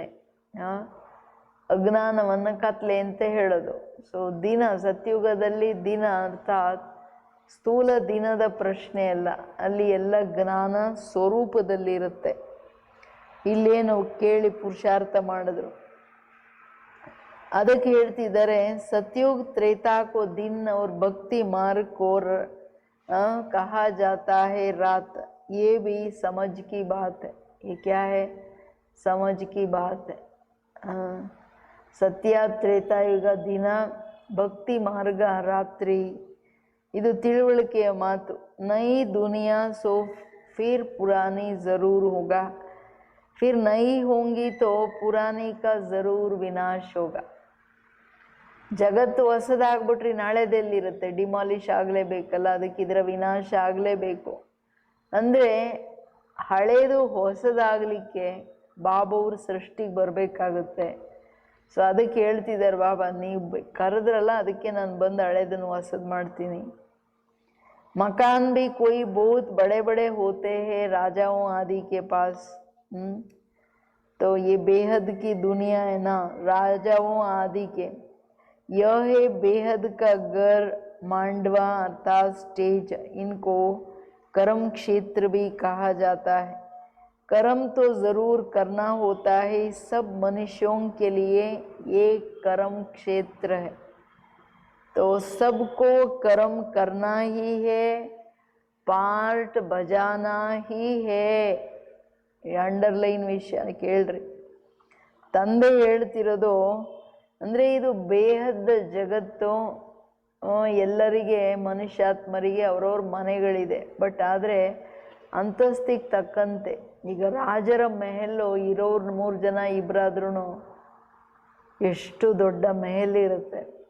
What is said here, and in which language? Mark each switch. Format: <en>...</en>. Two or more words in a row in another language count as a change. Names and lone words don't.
<kn>ಅಜ್ಞಾನವನ್ನು ಕತ್ಲೆ ಅಂತ ಹೇಳೋದು. ಸೊ ದಿನ, ಸತ್ಯುಗದಲ್ಲಿ ದಿನ ಅರ್ಥಾತ್ ಸ್ಥೂಲ ದಿನದ ಪ್ರಶ್ನೆ ಅಲ್ಲ, ಅಲ್ಲಿ ಎಲ್ಲ ಜ್ಞಾನ ಸ್ವರೂಪದಲ್ಲಿರುತ್ತೆ. ಇಲ್ಲೇನು ಕೇಳಿ ಪುರುಷಾರ್ಥ ಮಾಡಿದ್ರು. ಅದಕ್ಕೆ ಹೇಳ್ತಿದ್ದಾರೆ</kn> <hi>सतयुग त्रेता को दिन और भक्ति मार्ग को कहा जाता है रात। ये भी समझ की बात है। ये क्या है? समझ की बात है। सत्य त्रेतायुग दिन, भक्ति मार्ग रात्रि,</hi> <kn>ಇದು ತಿಳುವಳಿಕೆಯ ಮಾತು.</kn> <hi>नई दुनिया सो फिर पुरानी ज़रूर होगा, फिर नई होंगी तो पुरानी का ज़रूर विनाश होगा.</hi> <kn>ಜಗತ್ತು ಹೊಸದಾಗ್ಬಿಟ್ರಿ ನಾಳೆದೆಲ್ಲಿರುತ್ತೆ? ಡಿಮಾಲಿಷ್ ಆಗಲೇಬೇಕಲ್ಲ, ಅದಕ್ಕೆ ಇದರ ವಿನಾಶ ಆಗಲೇಬೇಕು. ಅಂದರೆ ಹಳೇದು ಹೊಸದಾಗಲಿಕ್ಕೆ ಬಾಬವ್ರ ಸೃಷ್ಟಿಗೆ ಬರಬೇಕಾಗುತ್ತೆ. ಸೊ ಅದಕ್ಕೆ ಹೇಳ್ತಿದ್ದಾರೆ ಬಾಬಾ, ನೀವು ಕರೆದ್ರಲ್ಲ ಅದಕ್ಕೆ ನಾನು ಬಂದು ಹಳೇದನ್ನು ಹೊಸದು ಮಾಡ್ತೀನಿ.</kn> <hi>मकान भी कोई बहुत बड़े बड़े होते हैं राजाओं आदि के पास। तो ये बेहद की दुनिया है ना, राजाओं आदि के। यह है बेहद का घर, मांडवा अर्थात स्टेज। इनको कर्म क्षेत्र भी कहा जाता है। कर्म तो ज़रूर करना होता है, सब मनुष्यों के लिए ये कर्म क्षेत्र है। तो सबको कर्म करना ही है, पार्ट बजाना ही है.</hi> <kn>ಅಂಡರ್ಲೈನ್ ವಿಷಯ ಕೇಳ್ರಿ. ತಂದೆ ಹೇಳ್ತಿರೋದು ಅಂದರೆ ಇದು ಬೇಹದ್ದ ಜಗತ್ತು. ಎಲ್ಲರಿಗೆ ಮನುಷ್ಯಾತ್ಮರಿಗೆ ಅವ್ರವ್ರ ಮನೆಗಳಿದೆ. ಬಟ್ ಆದರೆ ಅಂತಸ್ತಿಗೆ ತಕ್ಕಂತೆ ಈಗ ರಾಜರ ಮೆಹಲ್ಲು ಇರೋರು 3 ಜನ ಇಬ್ಬರಾದ್ರೂ ಎಷ್ಟು ದೊಡ್ಡ ಮೆಹಲ್ ಇರುತ್ತೆ.</kn>